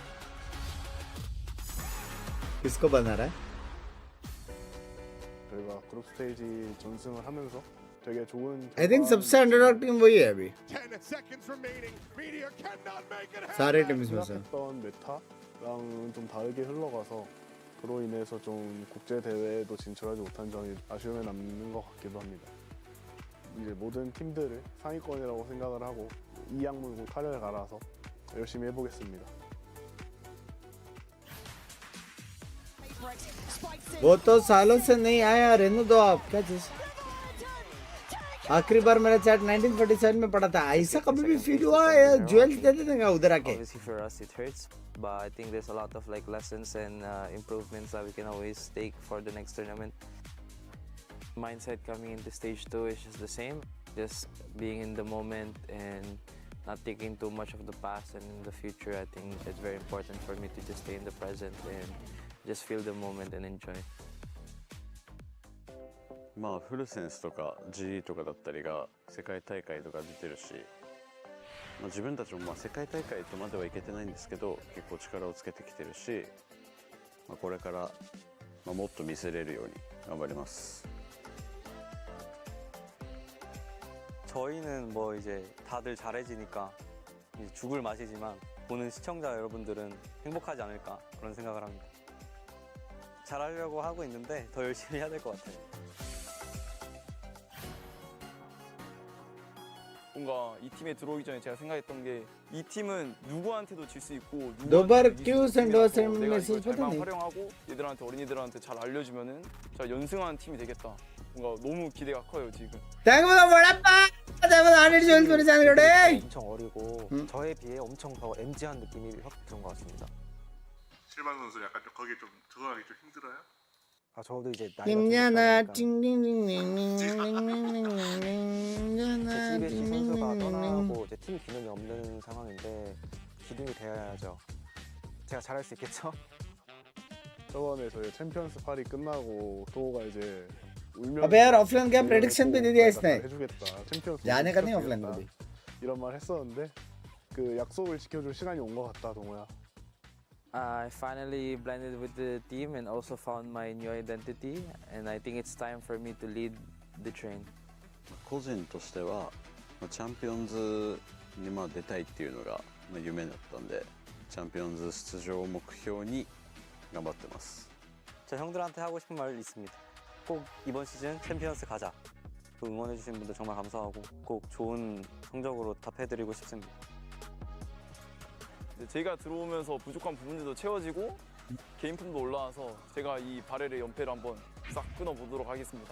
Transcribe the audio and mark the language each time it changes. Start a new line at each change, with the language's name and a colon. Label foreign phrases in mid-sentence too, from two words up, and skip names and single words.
Hindi: किसको बना रहा है?
Korean: 저희가 그룹 스테이지 전승을 하면서 되게 좋은
English: I think
Hindi: सबसे
English: underdog team
Hindi: वही है अभी. सारे टीम्स में से.
Korean: 생각했던 메타랑은 좀 다르게 흘러가서 그로 인해서 좀 국제 대회에도 진출하지 못한 점이 아쉬움에 남는 것 같기도 합니다. 이제 모든 팀들을 상위권이라고 생각을 하고 이악 물고 칼을 갈아서 열심히 해보겠습니다.
Hindi: वो तो सालों से नहीं आया. रहने दो आप. क्या चीज? आखिरी बार मेरा चैट 1947 में पड़ा था. ऐसा कभी भी फील हुआ है? ज्वेल्स दे देते हैं उधर आके.
English: Obviously for us it hurts, but I think there's a lot of like lessons and improvements that we can always take for the next tournament. Mindset coming into stage 2 is just the same, just being in the moment and not thinking too much of the past and in the future. I think it's very important for me to just stay in the present and just feel the moment and enjoy.
Japanese: まあフルセンスとか GE とかだったりが世界大会とか出てるし、まあ、自分たちもまあ世界大会とまではいけてないんですけど結構力をつけてきてるし、まあ、これから、まあ、もっと見せれるように頑張ります。
Korean: 저희는 뭐 이제 다들 잘해지니까 이제 죽을 맛이지만 보는 시청자 여러분들은 행복하지 않을까 그런 생각을 합니다. 잘하려고 하고 있는데 더 열심히 해야 될 것 같아요. 뭔가 이 팀에 들어오기 전에 제가 생각했던 게 이 팀은 누구한테도 질 수 있고
Hindi: दोबारा क्यों सेंडोस मैसेज पता
Korean: 잘만
Hindi: नहीं.
Korean: 활용하고 얘들한테 어린이들한테 잘 알려주면은 잘 연승하는 팀이 되겠다. 뭔가 너무 기대가 커요 지금. 대구도 뭐라빠. 대구도 아닐 줄 소리 자는 거래. 엄청 어리고 저에 비해 엄청 더 MG한 느낌이 확 드는 것 같습니다. 실반 선수 약간 좀 거기 좀 적응하기 좀 힘들어요? 아 저도 이제 김연아 제 선수가 떠나고 이제 팀 기능이 없는 상황인데 기둥이 되어야죠. 제가 잘할 수 있겠죠? 저번에 저희 챔피언스 8이 끝나고 도호가 이제 울면서
Hindi: अबे यार ऑफलाइन क्या प्रेडिक्शन भी दे दिया इसने.
Korean: 해주겠다. 챔피언스
Hindi: जाने का नहीं ऑफलाइन
Korean: 시켜주겠다.
Hindi: कभी.
Korean: 이런 말 했었는데 그 약속을 지켜줄 시간이 온 것 같다, 동호야.
English: I finally blended with the team and also found my new identity, and I think it's time for me to lead the train.
Japanese: 個人としてはまあチャンピオンズにまあ出たいっていうのがまあ夢だったんで、チャンピオンズ出場を目標に頑張ってます。
Korean: 저 형들한테 하고 싶은 말 있습니다. 꼭 이번 시즌 챔피언스 가자. 또 응원해주신 분들 정말 감사하고 꼭 좋은 성적으로 답해드리고 싶습니다. 제가 들어오면서 부족한 부분들도 채워지고 개인품도 올라와서 제가 이 바렐의 연패를 한번 싹 끊어보도록 하겠습니다.